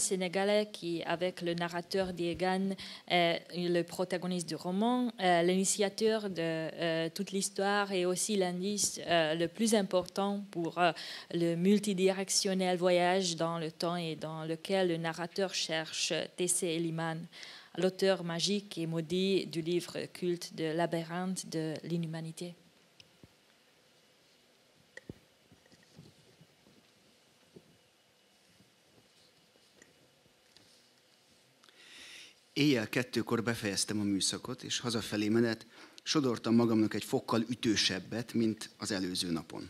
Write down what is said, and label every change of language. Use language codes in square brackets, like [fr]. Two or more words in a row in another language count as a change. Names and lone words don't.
[fr] sénégalais qui, avec le narrateur Diegan, est le protagoniste du roman, l'initiateur de toute l'histoire et aussi l'indice le plus important pour le multidirectionnel voyage dans le temps et dans lequel le narrateur cherche Tessé Eliman, l'auteur magique et maudit du livre culte de Labyrinthe de l'inhumanité. [hu] Éjjel 2-kor befejeztem a műszakot, és hazafelé menet sodortam magamnak egy fokkal ütősebbet, mint az előző napon.